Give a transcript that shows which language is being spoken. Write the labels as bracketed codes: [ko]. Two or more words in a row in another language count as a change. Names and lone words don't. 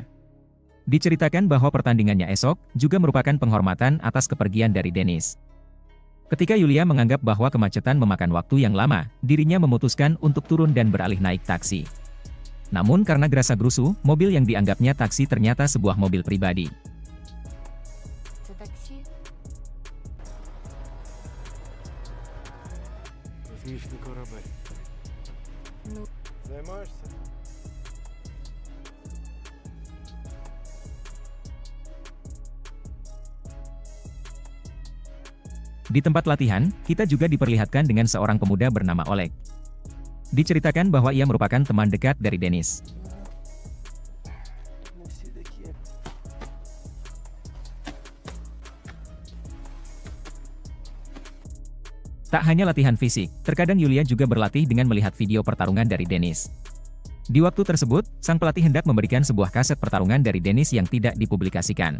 [id] Diceritakan bahwa pertandingannya esok juga merupakan penghormatan atas kepergian dari Denis. Ketika Yulia menganggap bahwa kemacetan memakan waktu yang lama, dirinya memutuskan untuk turun dan beralih naik taksi. Namun karena gerasa-gerusu, mobil yang dianggapnya taksi ternyata sebuah mobil pribadi. [uk] Це таксі? Космічний корабель. Ну, Займаєшся? [id] Di tempat latihan, kita juga diperlihatkan dengan seorang pemuda bernama Oleg. Diceritakan bahwa ia merupakan teman dekat dari Denis. [uk] Не всі такі. [id] Tak hanya latihan fisik, terkadang Yulia juga berlatih dengan melihat video pertarungan dari Denis. Di waktu tersebut, sang pelatih hendak memberikan sebuah kaset pertarungan dari Denis yang tidak dipublikasikan.